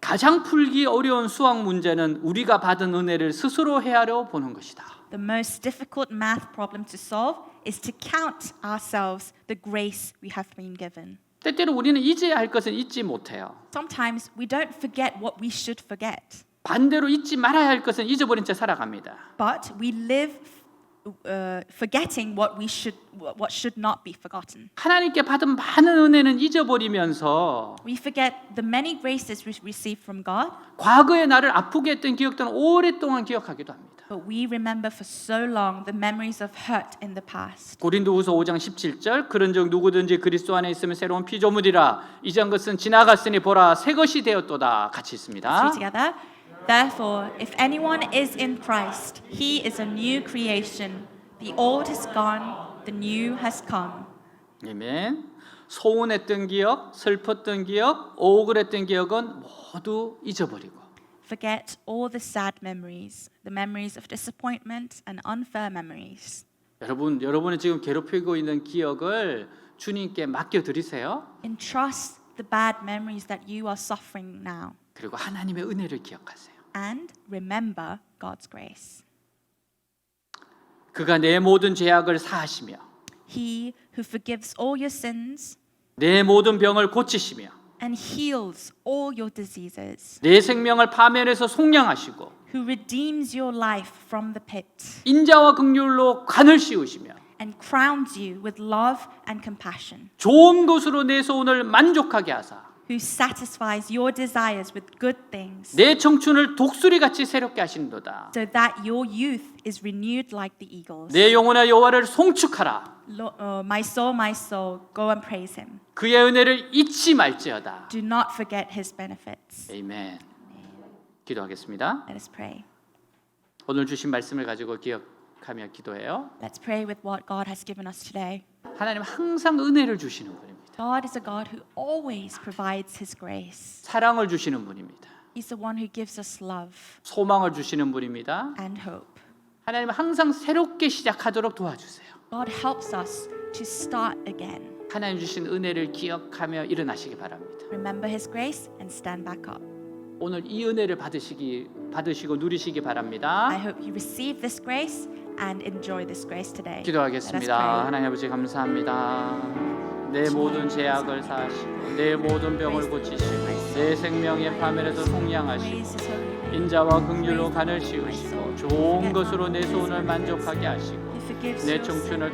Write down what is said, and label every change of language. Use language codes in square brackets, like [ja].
[ko] 가장 풀기 어려운 수학 문제는 우리가 받은 은혜를 스스로 헤아려 보는 것이다. [en] The most difficult math problem to solve is to count ourselves the grace we have been given. [ko] 때때로 우리는 잊어야 할 것은 잊지 못해요. [en] Sometimes we don't forget what we should forget, [ko] 반대로 잊지 말아야 할 것은 잊어버린 채 살아갑니다. [en] but we live forgetting what should not be forgotten. [ko] 하나님께 받은 많은 은혜는 잊어버리면서 [en] We forget the many graces we received from God, [ko] 과거의 나를 아프게 했던 기억들은 오랫동안 기억하기도 합니다. [en] but we remember for so long the memories of hurt in the past. [ko] 고린도후서 5장 17절 그런즉 누구든지 그리스도 안에 있으면 새로운 피조물이라 이전 것은 지나갔으니 보라 새 것이 되었도다 같이 [en] Let's [ko] 있습니다. [en] read together. Therefore, if anyone is in Christ, he is a new creation. The old has gone, the new has come. [ko] 아멘. 소원했던 기억, 슬펐던 기억, 억울했던 기억은 모두 잊어버리고 [en] Forget all the sad memories, the memories of disappointment and unfair memories. [ko] 여러분이 지금 괴롭히고 있는 기억을 주님께 맡겨 드리세요. [en] Entrust the bad memories that you are suffering now. [ko] 그리고 하나님의 은혜를 기억하세요. [en] And remember God's grace. [ko] 그가 내 모든 죄악을 사하시며 [en] He who forgives all your sins [ko] 내 모든 병을 고치시며 [en] and heals all your diseases, [ko] 내 생명을 파멸해서 속량하시고 [en] who redeems your life from the pit [ko] 인자와 긍휼로 관을 씌우시며 [en] and crowns you with love and compassion, [ko] 좋은 것으로 내 소원을 만족하게 하사 [en] who satisfies your desires with good things, [ko] 내 청춘을 독수리같이 새롭게 하시는도다. [en] so that your youth is renewed like the eagles. [ko] 내 영혼아 여호와를 송축하라. [en] my soul, go and praise him. [ko] 그의 은혜를 잊지 말지어다. [en] Do not forget his benefits. [ko] 아멘. 기도하겠습니다. [en] Let us pray. [ko] 오늘 주신 말씀을 가지고 기억하며 기도해요. [en] Let's pray with what God has given us today. [ko] 하나님 항상 은혜를 주시는 분입니다. [en] God is a God who always provides his grace. [ko] 사랑을 주시는 분입니다. [en] He's the one who gives us love [ko] 소망을 주시는 분입니다. [en] and hope. [ko] 하나님 항상 새롭게 시작하도록 도와주세요. [en] God helps us to start again. [ko] 하나님 주신 은혜를 기억하며 일어나시기 바랍니다. [en] Remember his grace and stand back up. [ko] 오늘 이 은혜를 받으시고 누리시기 [en] I [ko] 바랍니다. [en] hope you receive this grace and enjoy this grace today. Let us [ko] 기도하겠습니다. [en] pray. [ko] 하나님 아버지 감사합니다. 내 모든 죄악을 사하시고 내 모든 병을 고치시고 내 생명의 파멸에서 속량하시고 [en] Praise his holy name. [ko] 인자와 긍휼로 간을 씌우시고 좋은 것으로 내 소원을 만족하게 하시고 [en] He forgives [ko] 내 [en] your [ko] 청춘을 [en] sins.